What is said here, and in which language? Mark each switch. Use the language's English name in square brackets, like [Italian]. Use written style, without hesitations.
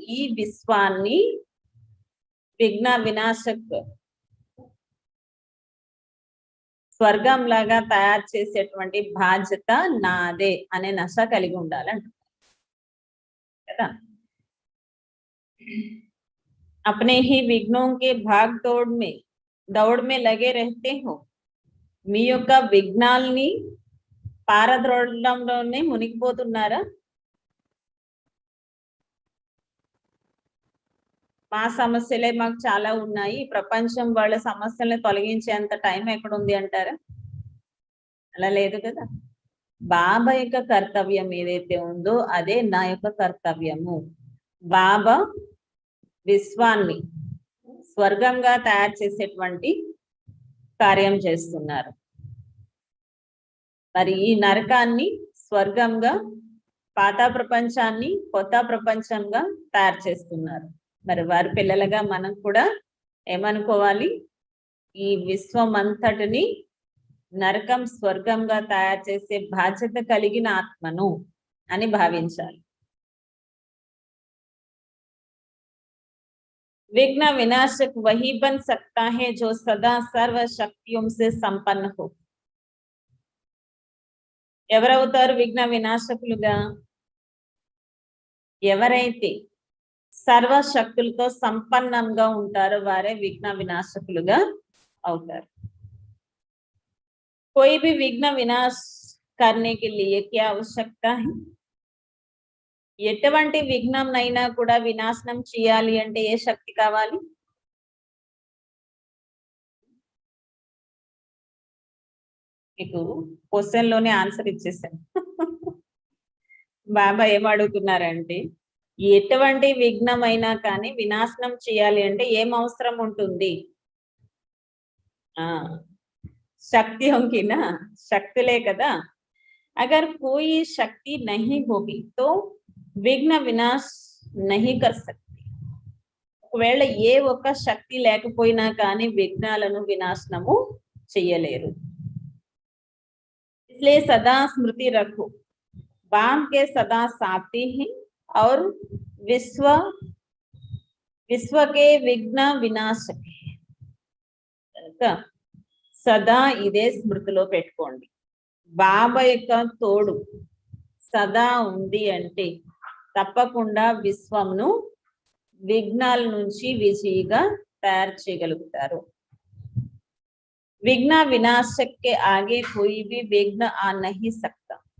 [Telugu] ఈ విశ్వాన్ని విఘ్న వినాశక్ స్వర్గం లాగా తయారు చేసేటువంటి బాధ్యత నాదే అనే నశ కలిగి ఉండాలంటున్నారు కదా. [Hindi] अपने ही विघ्नों के भाग दौड़ में लगे रहते हो. [Telugu] మీ యొక్క విఘ్నాల్ని పారద్రోడడంలోనే మునిగిపోతున్నారా? మా సమస్యలే మాకు చాలా ఉన్నాయి, ప్రపంచం వాళ్ళ సమస్యల్ని తొలగించేంత టైం ఎక్కడ ఉంది అంటారా? అలా లేదు కదా. బాబా యొక్క కర్తవ్యం ఏదైతే ఉందో అదే నా యొక్క కర్తవ్యము. బాబా విశ్వాన్ని స్వర్గంగా తయారు చేసేటువంటి కార్యం చేస్తున్నారు. మరి ఈ నరకాన్ని స్వర్గంగా, పాత ప్రపంచాన్ని కొత్త ప్రపంచంగా తయారు చేస్తున్నారు. మరి వారి పిల్లలుగా మనం కూడా ఏమనుకోవాలి? ఈ విశ్వం అంతటిని నరకం స్వర్గంగా తయారు చేసే బాధ్యత కలిగిన ఆత్మను అని భావించాలి. [Hindi] विघ्न विनाशक वही बन सकता है जो सदा सर्व शक्तियों से संपन्न हो. [Telugu] ఎవరవుతారు విఘ్న వినాశకులుగా? ఎవరైతే సర్వశక్తులతో సంపన్నంగా ఉంటారో వారే విఘ్న వినాశకులుగా అవుతారు. [Hindi] कोई भी विघ्न विनाश करने के लिए क्या आवश्यकता है? [Telugu] ఎటువంటి విఘ్నంనైనా కూడా వినాశనం చేయాలి అంటే ఏ శక్తి కావాలి? మీకు క్వశ్చన్ లోనే ఆన్సర్ ఇచ్చేసాను. బాబా ఏం అడుగుతున్నారంటే ఎటువంటి విఘ్నమైనా కానీ వినాశనం చేయాలి అంటే ఏం అవసరం ఉంటుంది? [Hindi] शक्ति होगी ना, [Telugu] शक्तिले कदा. [Hindi] अगर कोई शक्ति नहीं होगी तो विघ्न विनाश नहीं कर सकती. [Telugu] ఒకవేళ ఏ ఒక్క శక్తి లేకపోయినా కానీ విఘ్నాలను వినాశనము చేయలేరు. [Hindi] इसलिए सदा स्मृति रखो, बाम के सदा साथी हैं और विश्व के विघ्न विनाशक है. [Telugu] సదా ఇదే స్మృతిలో పెట్టుకోండి. బాబా యొక్క తోడు సదా ఉంది అంటే తప్పకుండా విశ్వంను విఘ్నాల నుంచి విజయిగా తయారు చేయగలుగుతారు. [Hindi] విఘ్న వినాశక్కే ఆగే కోయి భీ విఘ్న ఆ నహీ సక్తా.